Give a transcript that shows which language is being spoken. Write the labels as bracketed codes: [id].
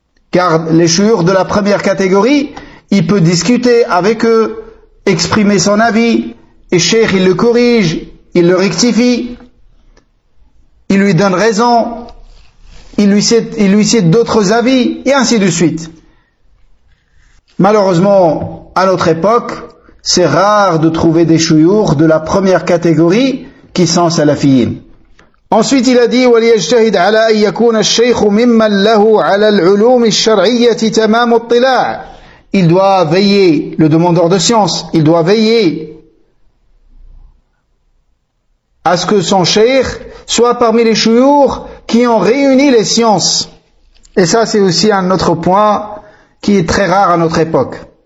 [fr] Car les shuyukh de la première catégorie, il peut discuter avec eux, exprimer son avis, et cheikh, il le corrige, il le rectifie, il lui donne raison, il lui cite d'autres avis, et ainsi de suite. Malheureusement, à notre époque, c'est rare de trouver des shuyukh de la première catégorie qui sont salafiyin. Ensuite, il a dit [ar] وَلْيَجْتَهِدْ عَلَى أَنْ يَكُونَ الشَّيْخُ مِمَّنْ لَهُ عَلَى الْعُلُومِ الشَّرْعِيَّةِ تَمَامُ اطِّلَاعٍ. [fr] Il doit veiller, le demandeur de science, il doit veiller à ce que son cheikh soit parmi les shuyukh qui ont réuni les sciences. Et ça, c'est aussi un autre point qui est très rare à notre époque.